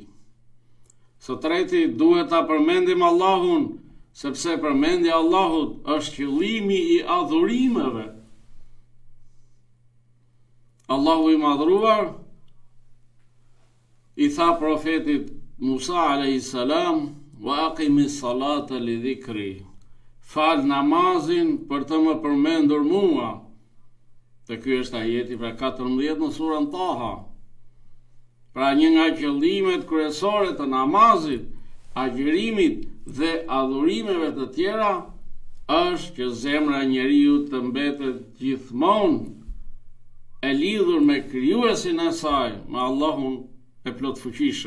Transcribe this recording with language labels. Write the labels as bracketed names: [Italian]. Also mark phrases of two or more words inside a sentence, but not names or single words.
[Albanian] Së treti, duhet ta përmendim Allahun, sepse përmendja e Allahut është qëllimi i adhurimeve. Allahu i madhruar i tha profetit Musa a.s. [Arabic] وأقم الصلاة لذكري, [Albanian] fal namazin për të më përmendur mua. Dhe ky është ajeti pra 14 në surën Taha. Pra një nga qëllimet kryesore të namazit, agjërimit dhe adhurimeve të tjera është që zemra e njeriu të mbetet gjithmonë e lidhur me krijuesin e saj, me Allahun e plotfuqishëm.